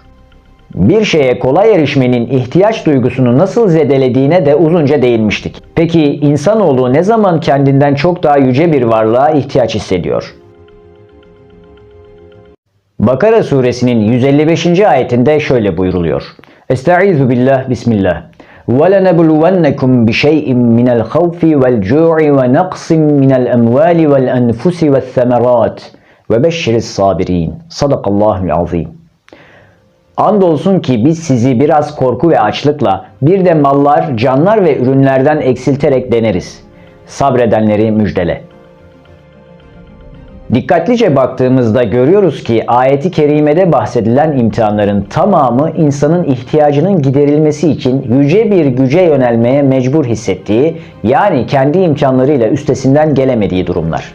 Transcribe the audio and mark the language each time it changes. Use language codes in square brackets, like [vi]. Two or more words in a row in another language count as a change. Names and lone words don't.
[tr] Bir şeye kolay erişmenin ihtiyaç duygusunu nasıl zedelediğine de uzunca değinmiştik. Peki insanoğlu ne zaman kendinden çok daha yüce bir varlığa ihtiyaç hissediyor? Bakara suresinin 155. ayetinde şöyle buyruluyor. [ar] أستعيذ بالله، بسم الله. وَلَنَبْلُوَنَّكُمْ بِشَيْءٍ مِنَ الْخَوْفِ وَالْجُوعِ وَنَقْصٍ مِنَ الْأَمْوَالِ وَالْأَنْفُسِ وَالثَّمَرَاتِ وَبَشِّرِ الصَّابِرِينَ صدق الله العظيم. [tr] Andolsun ki biz sizi biraz korku ve açlıkla, bir de mallar, canlar ve ürünlerden eksilterek deneriz. Sabredenleri müjdele. Dikkatlice baktığımızda görüyoruz ki ayeti kerimede bahsedilen imtihanların tamamı insanın ihtiyacının giderilmesi için yüce bir güce yönelmeye mecbur hissettiği, yani kendi imkanlarıyla üstesinden gelemediği durumlar.